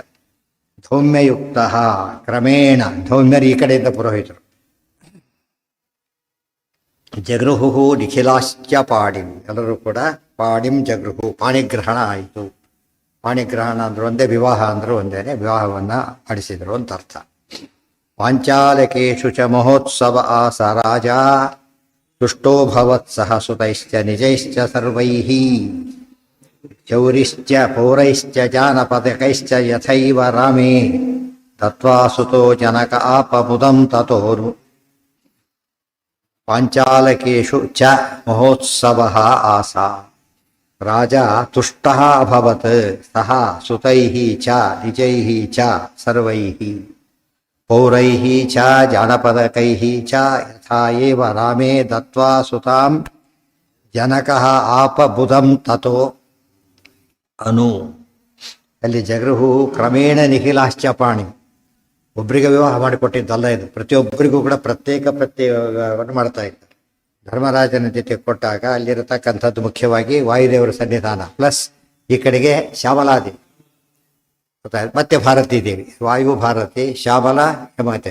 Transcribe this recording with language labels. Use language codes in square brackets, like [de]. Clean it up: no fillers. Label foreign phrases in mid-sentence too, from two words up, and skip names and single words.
[sa] ಧೌಮ್ಯಯುಕ್ತ ಕ್ರಮೇಣ, [kn] ಧೌಮ್ಯರು ಈ ಕಡೆಯಿಂದ ಪುರೋಹಿತರು. [sa] ಜಗೃಹು ನಿಖಿಲಾಶ್ಚ ಪಾಣಿಂ, [kn] ಎಲ್ಲರೂ ಕೂಡ [sa] ಪಾಣಿಂ ಜಗೃಹು, [kn] ಪಾಣಿಗ್ರಹಣ ಆಯಿತು. ಪಾಣಿಗ್ರಹಣ ಅಂದ್ರು ಒಂದೇ, ವಿವಾಹ ಅಂದರೂ ಒಂದೇನೆ, ವಿವಾಹವನ್ನು ಮಾಡಿಸಿದರು ಅಂತ ಅರ್ಥ. [sa] ಪಾಂಚಾಲಕೇಶು ಚ ಮಹೋತ್ಸವ ಆಸ ರಾಜ ತುಷ್ಟೋ ಭವತ್ ಸಹ ಸುತೈಶ್ಚ ನಿಜೈಶ್ಚ ಸರ್ವೈಃ ಚೌರಿಶ್ಚ ಪೌರೈಶ್ಚ ಜಾನಪದಕೈಶ್ಚ ಯಥೈವ ರಾಮೇ ತತ್ವಾ ಸುತೋ ಜನಕ ಆಪಮುದಂ ತತೋರು. ಪಾಂಚಾಲಕೇಶು ಚ ಮಹೋತ್ಸವಃ ಆಸ ರಾಜ ತುಷ್ಟಃ ಅಭವತ್ ಸಹ ಸುತೈಃ ಚ ನಿಜೈಃ ಚ ಸರ್ವೈಃ ಪೌರೈಃ ಚ ಜಾನಪದಕೈಃ ಚ ಯಥಾ ಏವ ರಾಮೇ ದತ್ವಾ ಸುತಾಂ ಜನಕಃ ಆಪಬುಧಂ ತತೋ ಅನು. ಅಲ್ಲಿ ಜಗೃಹು ಕ್ರಮೇಣ ನಿಖಿಲಾಶ್ಚ ಪಾಣಿ. [kn] ಒಬ್ಬರಿಗೆ ವಿವಾಹ ಮಾಡಿಕೊಟ್ಟಿದ್ದಲ್ಲ ಇದು, ಪ್ರತಿಯೊಬ್ಬರಿಗೂ ಕೂಡ ಪ್ರತ್ಯೇಕವನ್ನು ಮಾಡ್ತಾ ಇದ್ದಾರೆ. ಧರ್ಮರಾಜನ ಜೊತೆ ಕೊಟ್ಟಾಗ ಅಲ್ಲಿರತಕ್ಕಂಥದ್ದು ಮುಖ್ಯವಾಗಿ ವಾಯುದೇವರ ಸನ್ನಿಧಾನ, ಪ್ಲಸ್ ಈ ಕಡೆಗೆ ಶ್ಯಾಮಲಾದೇವಿ, ಮತ್ತೆ ಭಾರತೀ ದೇವಿ, ವಾಯು ಭಾರತಿ, ಶ್ಯಾಮಲ ಹೇಮಾತೆ.